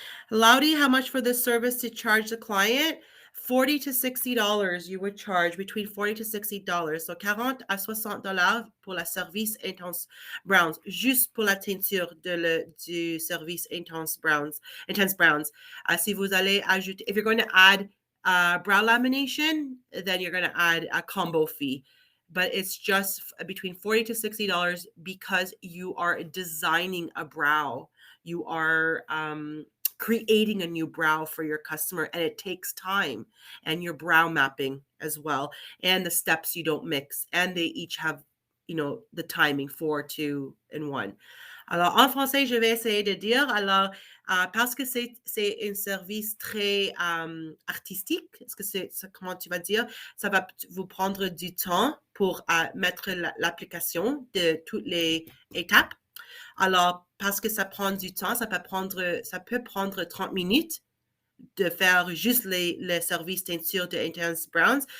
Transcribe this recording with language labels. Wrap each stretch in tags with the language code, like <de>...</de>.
<en>Laudy, how much for this service to charge the client? $40 to $60 you would charge, between $40 to $60.</en> <fr>So 40 à $60 pour la service Intense Browns, juste pour la teinture du service Intense Browns. Si vous allez ajouter,</fr> <en>if you're going to add brow lamination, then you're going to add a combo fee. But it's just between $40 to $60 because you are designing a brow. You are creating a new brow for your customer, and it takes time, and your brow mapping as well, and the steps you don't mix, and they each have, the timing 4, 2, and 1.</en> <fr>Alors, en français, je vais essayer de dire, alors, parce que c'est un service très artistique, est-ce que c'est comment tu vas dire, ça va vous prendre du temps pour mettre l'application de toutes les étapes. Alors, parce que ça prend du temps, ça peut prendre 30 minutes de faire juste le service teinture de Intense Browns.</fr>